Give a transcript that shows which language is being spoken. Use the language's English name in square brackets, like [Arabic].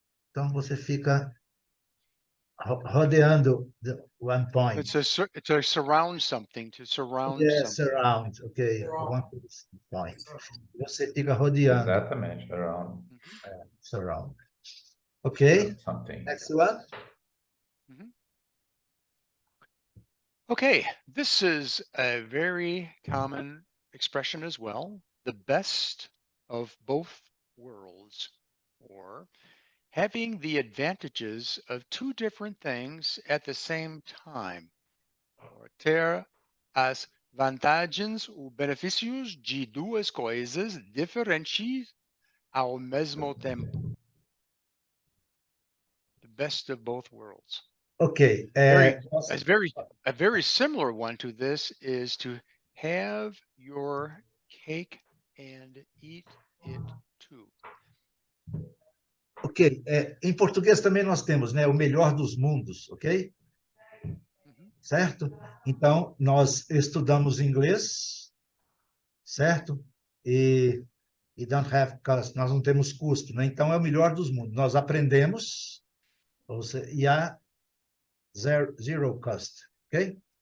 [Portuguese] Então você fica rodeando one point. [English] It's to surround something, to surround something. Surround, ok. One point. [Portuguese] Você fica rodeando. Exatamente, around. [English] Surround. Ok. Something. Next one. Okay, this is a very common expression as well. The best of both worlds, or having the advantages of two different things at the same time, or [Portuguese] ter as vantagens ou benefícios de duas coisas diferentes ao mesmo tempo. [English] The best of both worlds. Ok. A very similar one to this is to have your cake and eat it too. Ok. [Portuguese] Em português também nós temos, né, o melhor dos mundos, ok? Certo? Então, nós estudamos inglês, certo? e [English] don't have cost, [Portuguese] nós não temos custo, né? Então é o melhor dos mundos. Nós aprendemos, e há [English] zero cost, [Portuguese] ok?